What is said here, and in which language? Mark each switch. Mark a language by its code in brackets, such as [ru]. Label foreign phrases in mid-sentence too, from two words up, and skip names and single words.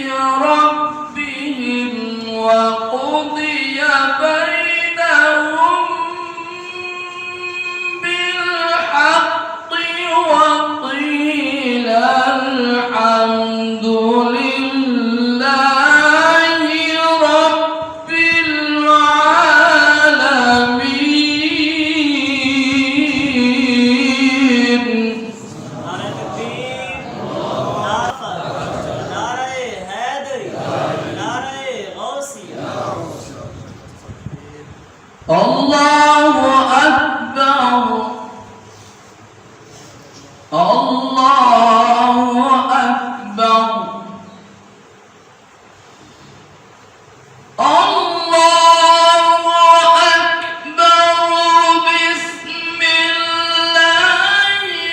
[ar] ربهم وقضي بينهم بالحق وقيل الحمد لله رب العالمين [ur] نعرہ تکبیر، نعرہ حیدری، نعرہ غوثیہ. [ar] الله أكبر الله أكبر الله أكبر بسم الله